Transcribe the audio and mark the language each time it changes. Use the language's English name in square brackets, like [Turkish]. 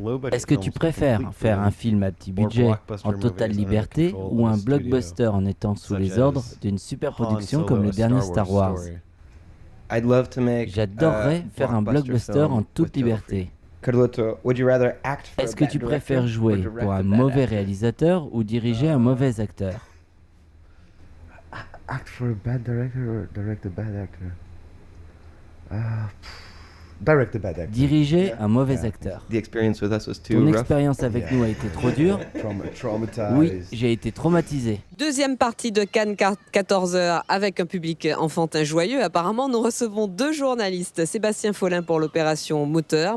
[French] Est-ce que tu préfères faire un film à petit budget en totale liberté ou un blockbuster en étant sous les ordres d'une superproduction comme le dernier Star Wars? J'adorerais faire un blockbuster en toute liberté. Est-ce que tu préfères jouer pour un mauvais réalisateur ou diriger un mauvais acteur? [English] Act for a bad director or direct a bad actor? Direct a bad actor. [French] Diriger un mauvais acteur. Ton expérience avec nous a été trop dure? Oui, j'ai été traumatisé. Deuxième partie de Cannes, 14h, avec un public enfantin joyeux. Apparemment, nous recevons deux journalistes. Sébastien Follin pour l'opération Moteur.